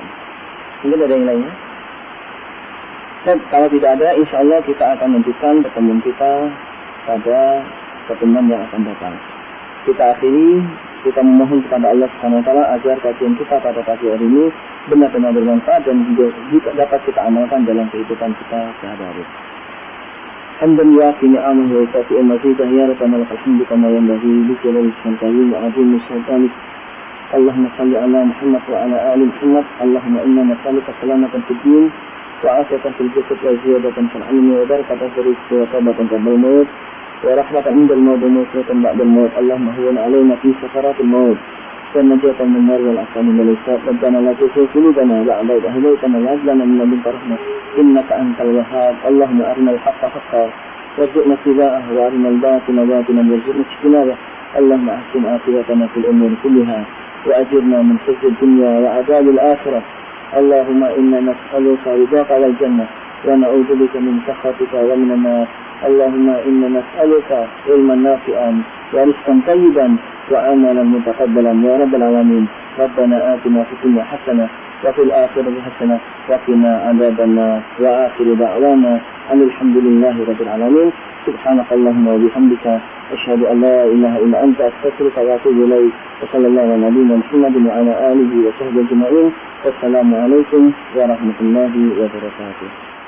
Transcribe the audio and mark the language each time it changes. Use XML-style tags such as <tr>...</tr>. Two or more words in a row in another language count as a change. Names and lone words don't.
<id>Mungkin ada yang lainnya? Kalau tidak ada,</id> <ar>إن شاء الله</ar> <id>kita akan lanjutkan pertemuan kita pada pertemuan yang akan datang. Kita akhiri, kita memohon kepada Allah</id> <ar>سبحانه وتعالى</ar> <id>agar kajian kita pada pagi hari ini benar-benar bermanfaat dan juga dapat kita amalkan dalam kehidupan kita sehari-hari.</id> <ar>حمدا يوافي نعمه ويكافئ مزيده يا ربنا لك الحمد كما ينبغي لجلال وجهك وعظيم سلطانك. اللهم صل على محمد وعلى آل محمد. اللهم إنا نسألك سلامة في الدين وعافية في الجسد وزيادة في العلم وبركة في الرزق وتوبة قبل الموت ورحمة عند الموت ونصرة بعد الموت. اللهم هون علينا في سكرات الموت ونجاة من النار والأقسام من الحساب. ربنا لا تزغ قلوبنا بعد إذ هديتنا وهب لنا من لدنك رحمة إنك أنت الوهاب. اللهم أرنا الحق حقا وارزقنا اتباعه وأرنا الباطل باطلا وارزقنا اجتنابه. اللهم أحسن عاقبتنا في الأمور كلها وأجرنا من خزي الدنيا وعذاب الآخرة. اللهم إنا نسألك رضاك والجنة ونعوذ بك من سخطك ومن النار. اللهم إنا نسألك علما نافعا ورزقا طيبا وعملا متقبلا يا رب العالمين. ربنا آتنا في الدنيا حسنة وفي الآخرة حسنة وقنا عذاب النار. وآخر دعوانا الحمد لله رب العالمين. سبحانك اللهم وبحمدك أشهد أن لا إله إلا أنت أستغفرك وأتوب إليك. وصلى الله على نبينا محمد وعلى آله وصحبه أجمعين. والسلام عليكم ورحمة الله وبركاته.</ar>